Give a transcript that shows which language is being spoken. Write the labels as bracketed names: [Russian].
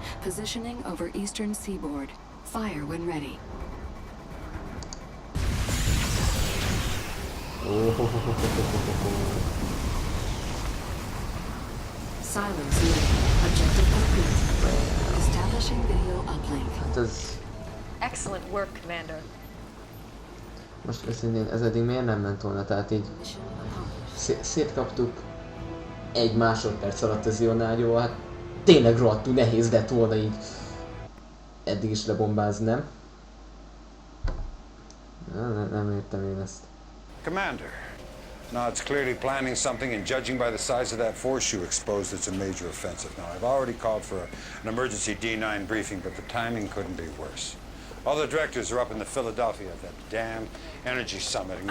[English] Positioning over eastern seaboard. Fire when ready. Silos needed. Objective complete. Establishing video uplink. [Hungarian] Hát ez... [English] Excellent work, Commander. [Hungarian] Most őszintén ez eddig miért nem ment volna? Tehát így... Szétkaptuk egy másodperc alatt az ionágyó, hát tényleg rohadtul nehéz lett volna így eddig is lebombázni, nem? Nem értem én ezt. [English] Commander, Nod's clearly planning something, and judging by the size of that force you exposed, it's a major offensive. Now, I've already called for an emergency D9 briefing, but the timing couldn't be worse. All the directors are up in the Philadelphia at that damn energy summit, and